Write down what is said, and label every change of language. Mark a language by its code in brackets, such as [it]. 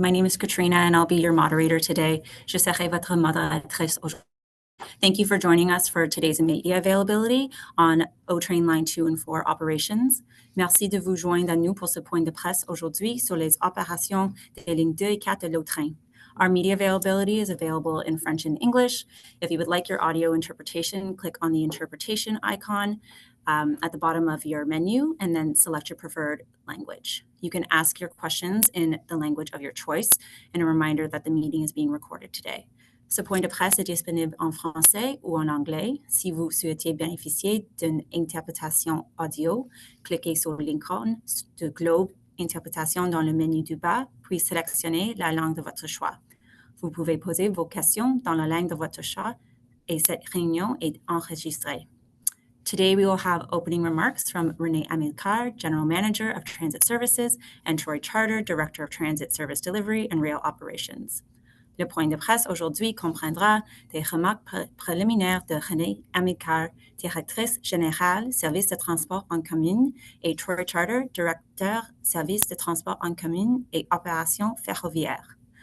[en] My name is Katrina and I'll be your moderator today. [fr] Je serai votre modératrice aujourd'hui. [en] Thank you for joining us for today's media availability on O-Train Line 2 and 4 operations. [fr] Merci de vous joindre à nous pour ce point de presse aujourd'hui sur les opérations des lignes 2 et 4 de l'O-Train. [en] Our media availability is available in French and English. If you would like your audio interpretation, click on the interpretation icon at the bottom of your menu and then select your preferred language. You can ask your questions in the language of your choice, and a reminder that the meeting is being recorded today. [fr] Ce point de presse est disponible en français ou en anglais. Si vous souhaitez bénéficier d'une interprétation audio, cliquez sur l'icône de globe interprétation dans le menu du bas, puis sélectionnez la langue de votre choix. Vous pouvez poser vos questions dans la langue de votre choix et cette réunion est enregistrée. [en] Today, we will have opening remarks from René Amilcar, General Manager of Transit Services, and Troy Charter, Director of Transit Service Delivery and Rail Operations. [fr] Le point de presse aujourd'hui comprendra des remarques préliminaires de René Amilcar, Directrice Générale, Service de Transport en Commun, et Troy Charter, Directeur, Service de Transport en Commun et Opérations Ferroviaires.